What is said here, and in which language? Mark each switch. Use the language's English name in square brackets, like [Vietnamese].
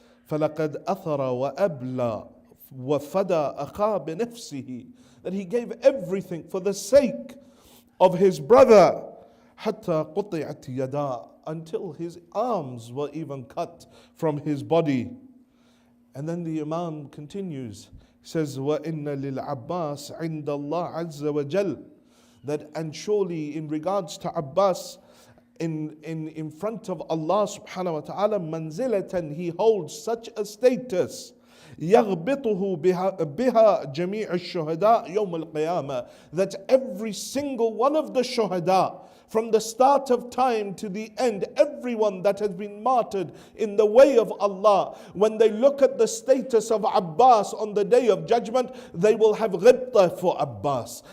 [Arabic] فَلَقَدْ أَثَرَ وَأَبْلَى وَفَدَى أَخَى بِنَفْسِهِ. [English] That he gave everything for the sake of his brother. [Arabic] حَتَّى قُطِعَتْ يَدَى. [English] Until his arms were even cut from his body. And then the Imam continues. He says, [Arabic] وَإِنَّ لِلْعَبَّاسِ عِنْدَ اللَّهِ عَزَّ وَجَلَّ. [English] That and surely in regards to Abbas, in front of Allah subhanahu wa ta'ala, manzilatan, he holds such a status. [Arabic] يَغْبِطُهُ بِهَا جَمِيعُ الشُّهَدَاءِ يَوْمَ الْقِيَامَةِ. [English] That every single one of the shuhada, from the start of time to the end, everyone that has been martyred in the way of Allah, when they look at the status of Abbas on the day of judgment, they will have ghibta for Abbas.